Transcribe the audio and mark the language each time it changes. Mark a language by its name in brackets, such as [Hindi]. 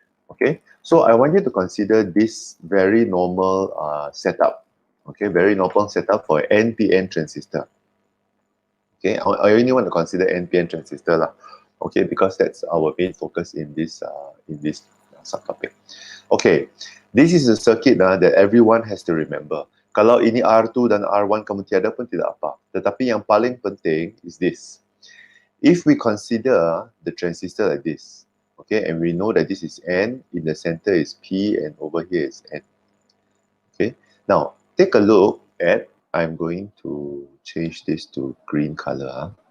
[English] Okay, so I want you to consider this very normal setup. Okay, very normal setup for NPN transistor. Okay, I only want to consider NPN transistor lah. Okay, because that's our main focus in this subtopic. Okay, this is a circuit that everyone has to remember. [Malay] Kalau ini R2 dan R1 kamu tiada pun tidak apa. Tetapi yang paling penting [English] is this. If we consider the transistor like this, okay, and we know that this is N, in the center is P, and over here is N. Okay, now take a look at, I'm going to change this to green color.